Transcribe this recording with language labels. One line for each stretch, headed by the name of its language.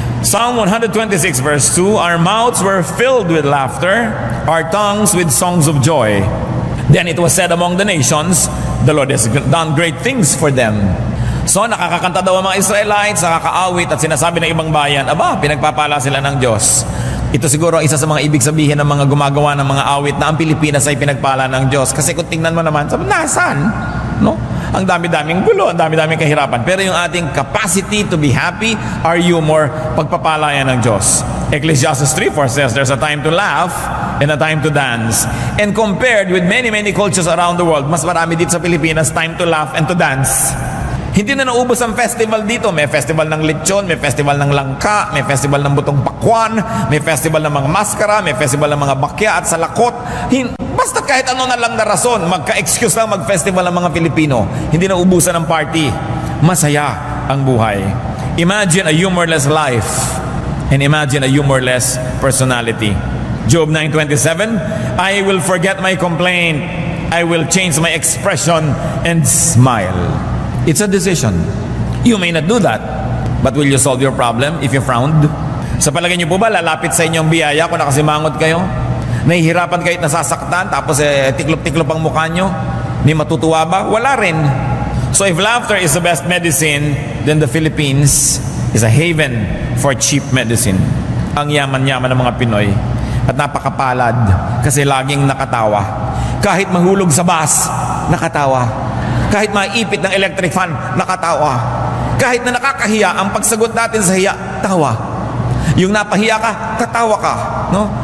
English: Psalm 126 verse 2, our mouths were filled with laughter, our tongues with songs of joy. Then it was said among the nations, the Lord has done great things for them.
Filipino: So nakakakanta daw ang mga Israelites, nakakaawit at sinasabi ng ibang bayan, aba, pinagpapala sila ng Diyos. Ito siguro ang isa sa mga ibig sabihin ng mga gumagawa ng mga awit na ang Pilipinas ay pinagpala ng Diyos. Kasi kung tingnan mo naman, sabi, nasaan? No? Ang dami-daming gulo, ang dami-daming kahirapan. Pero yung ating
English: capacity to be happy, our humor,
Filipino: pagpapala yan ng Diyos.
English: Ecclesiastes 3:4 says, there's a time to laugh and a time to dance. And compared with many cultures around the world,
Filipino: mas marami dito sa Pilipinas,
English: time to laugh and to dance.
Filipino: Hindi na naubos ang festival dito. May festival ng lechon, may festival ng langka, may festival ng butong pakwan, may festival ng mga maskara, may festival ng mga bakya at salakot. Basta kahit ano na lang na rason, magka-excuse lang mag-festival ng mga Pilipino. Hindi na ubusan ng party. Masaya ang buhay.
English: Imagine a humorless life and imagine a humorless personality. Job 9:27, I will forget my complaint. I will change my expression and smile. It's a decision. You may not do that, but will you solve your problem if you frowned?
Filipino: Sa palagay niyo po ba, lalapit sa inyong biyaya kung nakasimangot kayo? Nahihirapan kayo at nasasaktan, tapos tiklop-tiklop ang mukha nyo? Hindi matutuwa ba? Wala rin.
English: So if laughter is the best medicine, then the Philippines is a haven for cheap medicine.
Filipino: Ang yaman-yaman ng mga Pinoy at napakapalad kasi laging nakatawa. Kahit mahulog sa bus, nakatawa. Kahit maipit ng electric fan, nakatawa. Kahit na nakakahiya, ang pagsagot natin sa hiya, tawa. Yung napahiya ka, tatawa ka. No?